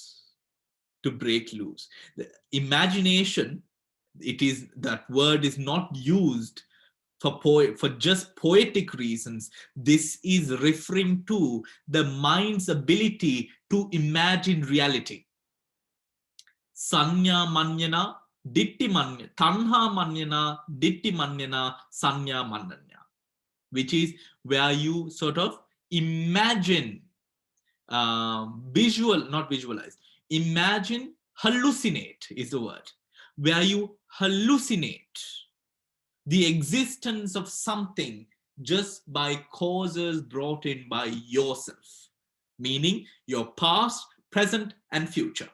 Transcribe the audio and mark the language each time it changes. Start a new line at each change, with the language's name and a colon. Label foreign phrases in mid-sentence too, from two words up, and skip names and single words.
English: To break loose. The imagination, it is, that word is not used for just poetic reasons. This is referring to the mind's ability to imagine reality.
Pali: Sanya manyana, ditti manyana, tanha manyana, ditti manyana, sanya manyana,
English: which is where you sort of imagine, not visualize, imagine, hallucinate is the word, where you hallucinate the existence of something just by causes brought in by yourself, meaning your past, present, and future.